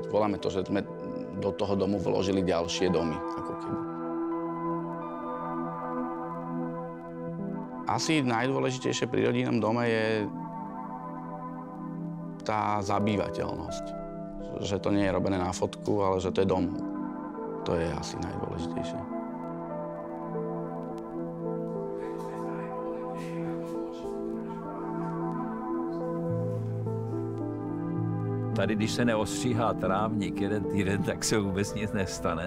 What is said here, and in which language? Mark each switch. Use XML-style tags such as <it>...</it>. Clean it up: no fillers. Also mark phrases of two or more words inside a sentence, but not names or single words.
<sk>Voláme to, že sme do toho domu vložili ďalšie domy, ako keby. Asi najdôležitejšie pri rodinnom dome je tá zabývateľnosť. Že to nie je robené na fotku, ale že to je dom. To je asi najdôležitejšie.</sk> <cs>Tady, když se neostříhá trávník jeden týden, tak se vůbec nic nestane.</cs>